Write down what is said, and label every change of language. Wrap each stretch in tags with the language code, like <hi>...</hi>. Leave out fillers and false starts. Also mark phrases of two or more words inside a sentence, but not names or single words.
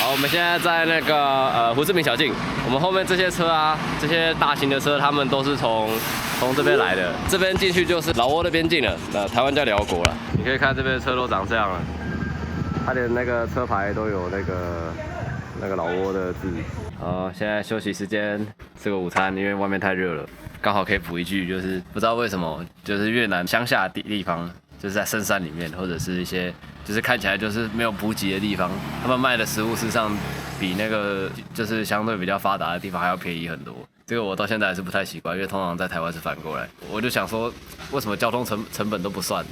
<zh>好，我們現在在那個胡志明小徑，我們後面這些車啊，這些大型的車，他們都是從這邊來的。這邊進去就是老撾的邊境了，台灣叫寮國了。你可以看這邊的車都長這樣了，它連那個車牌都有那個老撾的字。好，現在休息時間，吃個午餐，因為外面太熱了，剛好可以補一句，就是不知道為什麼，就是越南鄉下的地方，就是在深山裡面，或者是一些就是看起來就是沒有補給的地方，他們賣的食物事實上比那個就是相對比較發達的地方還要便宜很多。這個我到現在還是不太習慣，因為通常在台灣是反過來。我就想說，為什麼交通成本都不算？</zh>